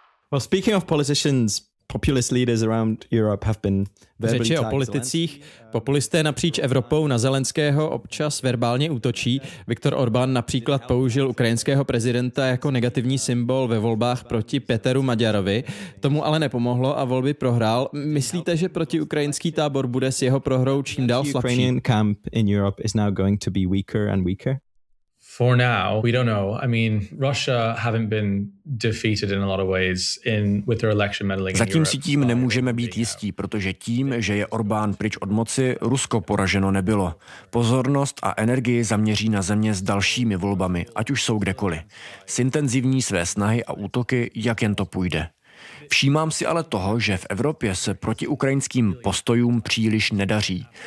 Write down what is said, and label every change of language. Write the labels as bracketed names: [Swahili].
[English] Well, speaking of politicians, populist leaders around Europe have been verbally attacked. [Czech] Řeči o politicích, populisté napříč Evropou na Zelenského občas verbálně útočí. Viktor Orbán například použil ukrajinského prezidenta jako negativní symbol ve volbách proti Peteru Maďarovi. Tomu ale nepomohlo a volby prohrál. Myslíte, že protiukrajinský tábor bude s jeho prohrou čím dál slabší? [English] Ukrainian camp in Europe is now going to be weaker and weaker. For now, we don't know. I mean, Russia haven't been defeated in a lot of ways in with their election meddling. [Czech] Zatím si tím nemůžeme být jistí, protože tím, že je Orbán pryč od moci, Rusko poraženo nebylo. Pozornost a energii zaměří na země s dalšími volbami, ať už jsou kdekoliv. Zintenzivní své snahy a útoky, jak jen to půjde. Všímám si ale toho, že v Evropě se proti ukrajinským postojům příliš nedaří.